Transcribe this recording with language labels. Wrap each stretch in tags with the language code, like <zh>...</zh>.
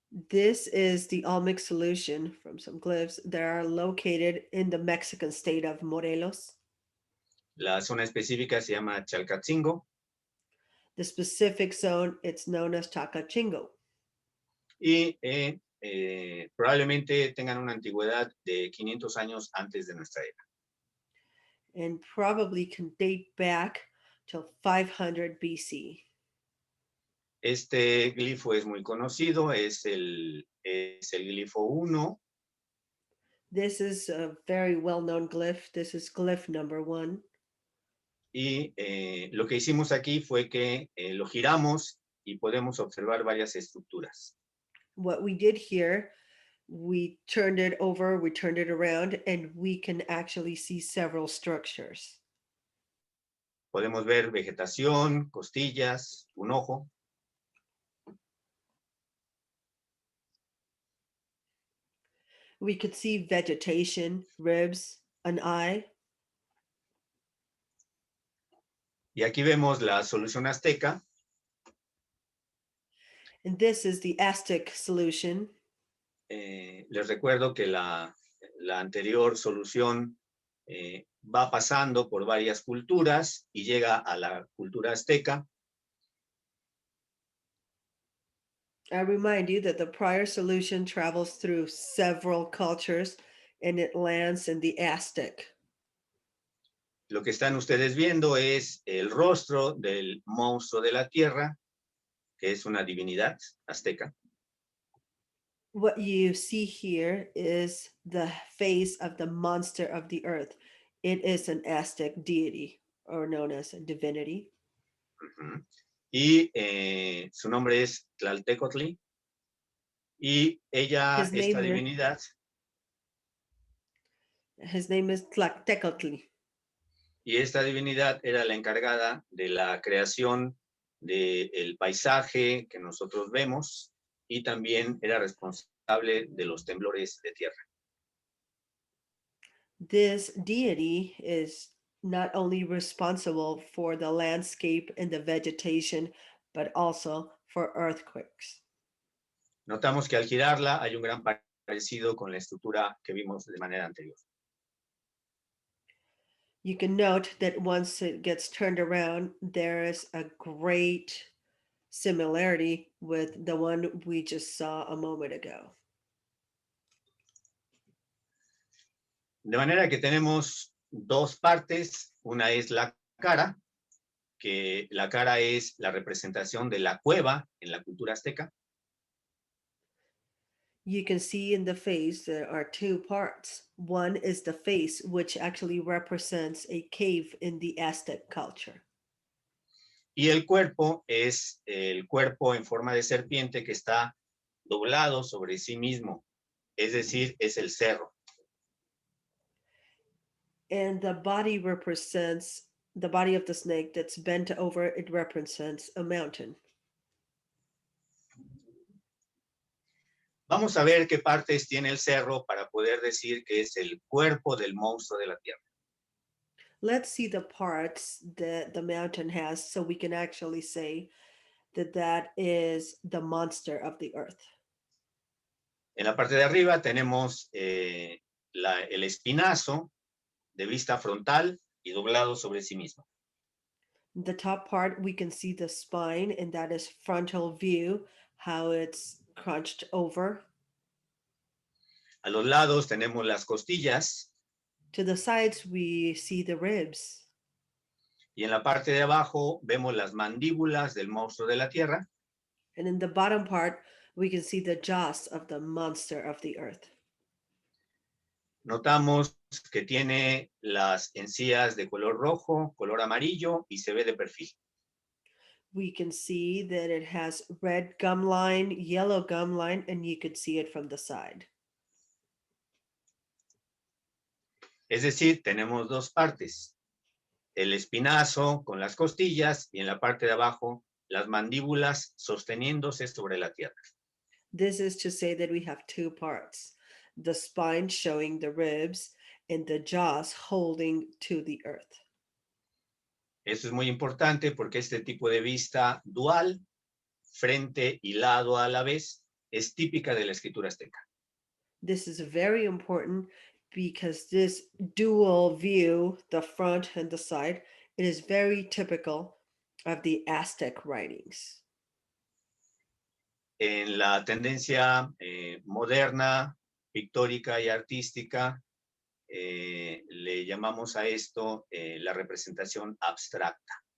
<en>This is the Olmec solution from some glyphs that are located in the Mexican state of Morelos.</en> <es>La zona específica se llama Chalcatzingo</es> <en>The specific zone, it's known as Chacachingo.</en> <es>y probablemente tengan una antigüedad de 500 años antes de nuestra era.</es> <en>And probably can date back till 500 BC.</en> <es>Este glifo es muy conocido, es el glifo 1.</es> <en>This is a very well-known glyph. This is glyph number 1.</en> <es>Y lo que hicimos aquí fue que lo giramos y podemos observar varias estructuras.</es> <en>What we did here, we turned it over, we turned it around, and we can actually see several structures.</en> <es>Podemos ver vegetación, costillas, un ojo.</es> <en>We could see vegetation, ribs, an eye.</en> <es>Y aquí vemos la solución azteca,</es> <en>And this is the Aztec solution.</en> <es>les recuerdo que la anterior solución va pasando por varias culturas y llega a la cultura azteca.</es> <en>I remind you that the prior solution travels through several cultures and it lands in the Aztec.</en> <es>Lo que están ustedes viendo es el rostro del monstruo de la tierra, que es una divinidad azteca.</es> <en>What you see here is the face of the monster of the earth. It is an Aztec deity, or known as a divinity. Ujú.</en> <es>Y su nombre es Tlaltecotli. Y ella,</es> <en>His name</en> <es>esta</es> <en>is-</en> <es>divinidad,</es> <en>His name is Tlactecotli.</en> <es>y esta divinidad era la encargada de la creación del paisaje que nosotros vemos y también era responsable de los temblores de tierra.</es> <en>This deity is not only responsible for the landscape and the vegetation, but also for earthquakes.</en> <es>Notamos que al girarla hay un gran parecido con la estructura que vimos de manera anterior.</es> <en>You can note that once it gets turned around, there is a great similarity with the one we just saw a moment ago.</en> <es>De manera que tenemos dos partes. Una es la cara, que la cara es la representación de la cueva en la cultura azteca.</es> <en>You can see in the face there are two parts. One is the face, which actually represents a cave in the Aztec culture.</en> <es>Y el cuerpo es el cuerpo en forma de serpiente que está doblado sobre sí mismo, es decir, es el cerro.</es> <en>And the body represents the body of the snake that's bent over, it represents a mountain.</en> <es>Vamos a ver qué partes tiene el cerro para poder decir que es el cuerpo del monstruo de la tierra.</es> <en>Let's see the parts that the mountain has so we can actually say that that is the monster of the earth.</en> <es>En la parte de arriba tenemos el espinazo de vista frontal y doblado sobre sí mismo.</es> <en>The top part, we can see the spine, and that is frontal view, how it's crunched over.</en> <es>A los lados tenemos las costillas</es> <en>To the sides, we see the ribs.</en> <es>y en la parte de abajo vemos las mandíbulas del monstruo de la tierra.</es> <en>And in the bottom part, we can see the jaws of the monster of the earth.</en> <es>Notamos que tiene las encías de color rojo, color amarillo y se ve de perfil.</es> <en>We can see that it has red gum line, yellow gum line, and you could see it from the side.</en> <es>Es decir, tenemos dos partes. El espinazo con las costillas y en la parte de abajo las mandíbulas sosteniéndose sobre la tierra.</es> <en>This is to say that we have two parts, the spine showing the ribs and the jaws holding to the earth.</en> <es>Eso es muy importante porque este tipo de vista dual, frente y lado a la vez, es típica de la escritura azteca.</es> <en>This is very important because this dual view, the front and the side, it is very typical of the Aztec writings.</en> <es>En la tendencia moderna, pictórica y artística, le llamamos a esto la representación abstracta.</es>